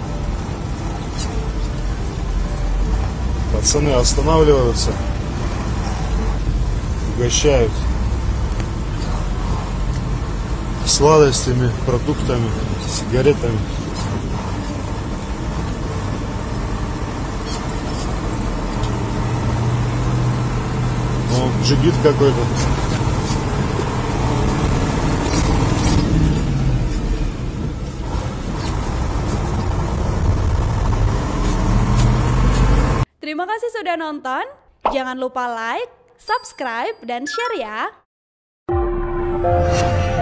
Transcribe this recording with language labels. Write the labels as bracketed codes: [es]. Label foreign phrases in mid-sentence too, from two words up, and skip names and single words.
[ru] Пацаны останавливаются, угощают сладостями, продуктами, сигаретами. Ну, джигит какой-то. [id] Terima kasih sudah nonton. Jangan lupa like, subscribe, dan share ya.